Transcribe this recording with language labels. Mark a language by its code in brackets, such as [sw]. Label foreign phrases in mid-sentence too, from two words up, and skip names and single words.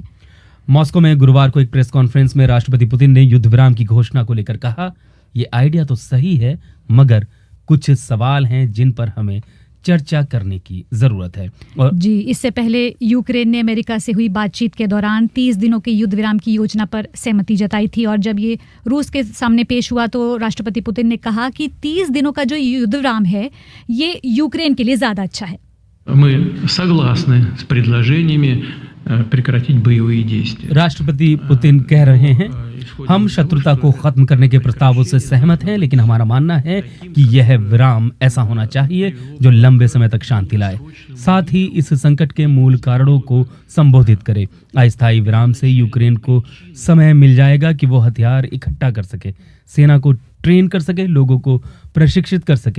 [hi] मॉस्को में गुरुवार को एक प्रेस कॉन्फ्रेंस में राष्ट्रपति पुतिन ने युद्ध विराम की घोषणा को लेकर कहा, ये आइडिया तो सही है मगर कुछ सवाल हैं जिन पर हमें चर्चा करने की जरूरत है। और जी, इससे पहले यूक्रेन ने अमेरिका से हुई बातचीत के दौरान 30 दिनों के युद्ध विराम की योजना पर सहमति जताई थी, और जब ये रूस के सामने पेश हुआ तो राष्ट्रपति पुतिन ने कहा कि 30 दिनों का जो युद्ध विराम है ये यूक्रेन के लिए ज्यादा अच्छा है। [ru] Мы согласны с предложениями прекратить боевые действия. [hi] राष्ट्रपति पुतिन कह रहे हैं, हम शत्रुता को खत्म करने के प्रस्तावों से सहमत हैं, लेकिन हमारा मानना है कि यह विराम ऐसा होना चाहिए जो लंबे समय तक शांति लाए, साथ ही इस संकट के मूल कारणों को संबोधित करे। अस्थायी विराम से यूक्रेन को समय मिल जाएगा कि वो हथियार इकट्ठा कर सके, सेना को ट्रेन कर सके, लोगों को प्रशिक्षित कर सके।